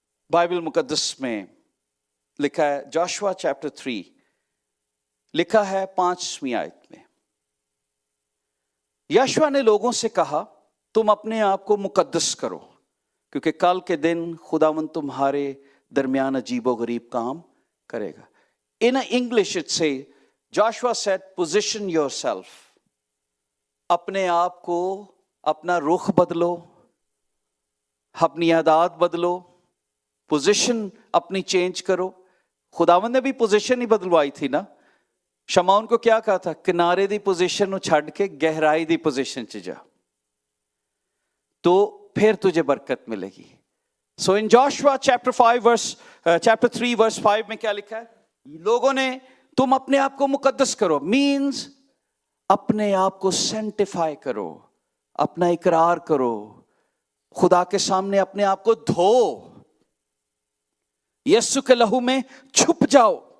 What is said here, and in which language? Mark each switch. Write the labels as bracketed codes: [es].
[hi] Bible मुकद्दस में लिखा है, जोशुआ चैप्टर 3 लिखा है 5वीं आयत में, यहोशुआ ने लोगों से कहा तुम अपने आप को मुकद्दस करो क्योंकि कल के दिन खुदावंद तुम्हारे दरमियान अजीबो गरीब काम करेगा. [en] In English it say, Joshua said, position yourself. [hi] अपने आप को, अपना रुख बदलो, अपनी आदत बदलो, पोजीशन अपनी चेंज करो. खुदावंद ने भी पोजीशन ही बदलवाई थी ना. शमौन को क्या कहा था? किनारे दी पोजीशन [pa] ਨੂੰ ਛੱਡ ਕੇ [hi] गहराई दी पोजीशन 'ਚ जा, तो फिर तुझे बरकत मिलेगी. [en] So in Joshua chapter 3 verse 5 [hi] में क्या लिखा है? लोगों ने तुम अपने आप को मुकद्दस करो, मीन्स अपने आप को सेंटिफाई करो, अपना इकरार करो, खुदा के सामने अपने आप को धो, यीशु के लहू में छुप जाओ.